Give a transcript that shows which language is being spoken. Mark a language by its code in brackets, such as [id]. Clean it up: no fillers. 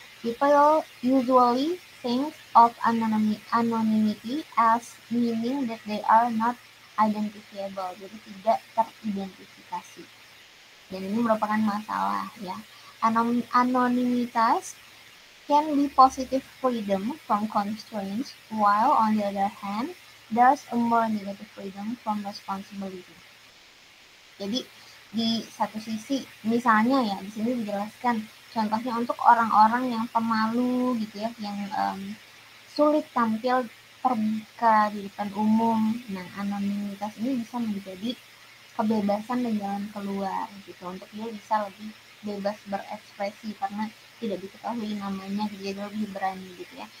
[en] People usually think of anonymity as meaning that they are not identifiable, [id] jadi tidak teridentifikasi. Dan ini merupakan masalah ya. [en] Anonimitas can be positive freedom from constraints, while on the other hand, there's a more negative freedom from responsibility. [id] Jadi di satu sisi, misalnya ya di sini dijelaskan contohnya untuk orang-orang yang pemalu gitu ya, yang sulit tampil terbuka di depan umum. Nah, anonimitas ini bisa menjadi kebebasan dan jalan keluar gitu, untuk dia bisa lebih bebas berekspresi karena tidak diketahui namanya, jadi lebih berani gitu ya.